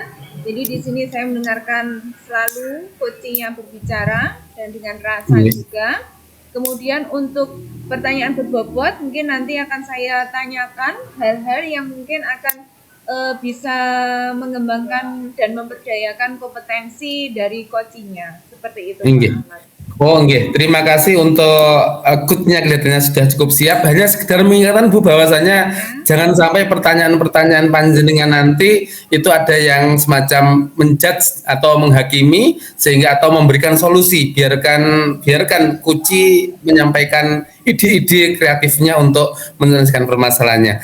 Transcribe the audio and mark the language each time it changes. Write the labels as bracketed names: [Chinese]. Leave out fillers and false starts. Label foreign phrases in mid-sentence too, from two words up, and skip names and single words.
[Indonesian] Jadi di sini saya mendengarkan selalu coaching yang berbicara dan dengan rasa juga. Kemudian untuk pertanyaan berbobot, mungkin nanti akan saya tanyakan hal-hal yang mungkin akan bisa mengembangkan dan memperdayakan kompetensi dari coachingnya. Seperti itu, Pak Inggih. Ahmad. Oh, nggih. Terima kasih untuk good-nya kelihatannya sudah cukup siap. Hanya sekedar mengingatkan Bu bahwasanya jangan sampai pertanyaan-pertanyaan panjenengan nanti itu ada yang semacam menjudge atau menghakimi sehingga atau memberikan solusi. Biarkan Kuci menyampaikan ide-ide kreatifnya untuk menyelesaikan permasalahannya.